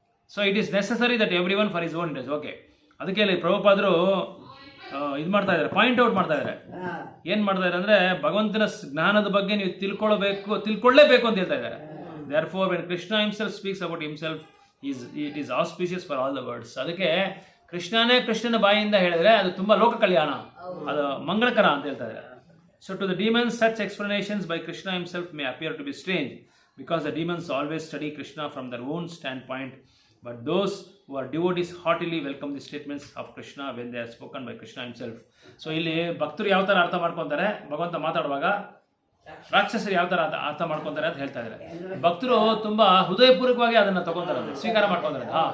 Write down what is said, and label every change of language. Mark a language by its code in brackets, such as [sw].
[en] So it is necessary that every one for his own interest. [kn] Okay, ಅದಕ್ಕೆ ಇಲ್ಲಿ ಪ್ರಭುಪಾದರು ಇದು ಮಾಡ್ತಾ ಇದ್ದಾರೆ, ಪಾಯಿಂಟ್ ಔಟ್ ಮಾಡ್ತಾ ಇದ್ದಾರೆ. ಏನ್ ಮಾಡ್ತಾ ಇದ್ದಾರೆ ಅಂದ್ರೆ, ಭಗವಂತನ ಜ್ಞಾನದ ಬಗ್ಗೆ ನೀವು ತಿಳ್ಕೊಳ್ಳೇಬೇಕು ಅಂತ ಹೇಳ್ತಾ ಇದ್ದಾರೆ. [en] Therefore when Krishna himself speaks about himself, it is auspicious for all the worlds. [kn] ಅದಕ್ಕೆ ಕೃಷ್ಣನ ಬಾಯಿಂದ ಹೇಳಿದ್ರೆ ಅದು ತುಂಬಾ ಲೋಕ ಕಲ್ಯಾಣ, ಅದು ಮಂಗಳಕರ ಅಂತ ಹೇಳ್ತಾ ಇದ್ದಾರೆ. [en] So to the demons such explanations by Krishna himself may appear to be strange because the demons always study Krishna from their own standpoint, but those who are devotees heartily welcome the statements of Krishna when they are spoken by Krishna himself. [kn] So ಇಲ್ಲಿ ಭಕ್ತರು ಯಾವ ತರ ಅರ್ಥ ಮಾಡ್ಕೊಂತಾರೆ ಭಗವಂತ ಮಾತಾಡುವಾಗ, ರಾಕ್ಷಸರು ಯಾವ ತರ ಅರ್ಥ ಮಾಡ್ಕೊಂತಾರೆ ಅಂತ ಹೇಳ್ತಾ ಇದ್ದಾರೆ. ಭಕ್ತರು ತುಂಬಾ ಹೃದಯಪೂರ್ವಕವಾಗಿ ಅದನ್ನ ತಗೊಂತಾರೆ, ಸ್ವೀಕಾರ ಮಾಡ್ಕೊಂತಾರೆ.